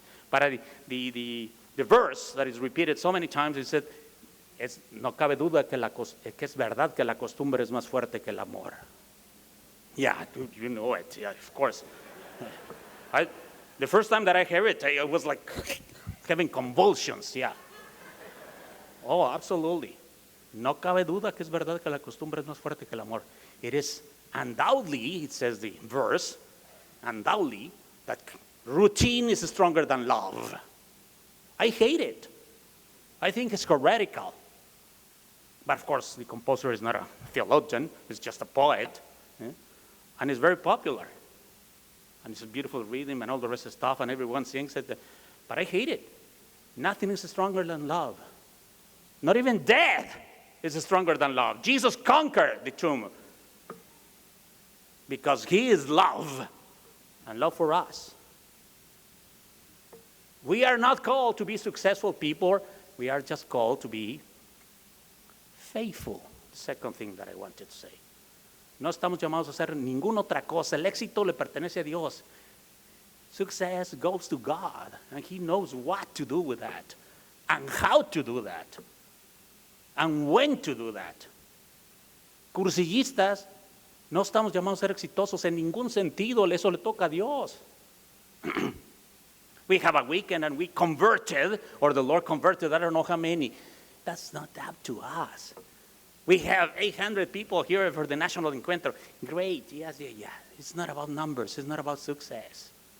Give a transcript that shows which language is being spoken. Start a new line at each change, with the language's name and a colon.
English: But the verse that is repeated so many times is that
Spanish: no cabe duda que es verdad que la costumbre es más fuerte que el amor.
English: Yeah, you know it, yeah, of course. The first time that I heard it, I was like having convulsions, yeah. Oh, absolutely.
Spanish: No cabe duda que es verdad que la costumbre es más fuerte que el amor.
English: It is undoubtedly, it says the verse, undoubtedly, that routine is stronger than love. I hate it. I think it's heretical. But of course, the composer is not a theologian, he's just a poet. And it's very popular. And it's a beautiful rhythm and all the rest of stuff, and everyone sings it. But I hate it. Nothing is stronger than love. Not even death is stronger than love. Jesus conquered the tomb because he is love and love for us. We are not called to be successful people. We are just called to be faithful. The second thing that I wanted to say.
Spanish: No estamos llamados a hacer ninguna otra cosa. El éxito le pertenece a Dios.
English: Success goes to God, and he knows what to do with that, and how to do that, and when to do that.
Spanish: Cursillistas, no estamos llamados a ser exitosos en ningún sentido. Eso le toca a Dios.
English: We have a weekend and we converted, or the Lord converted, I don't know how many. That's not up to us. We have 800 people here for the National Encuentro. Great, yes, yeah. It's not about numbers. It's not about success.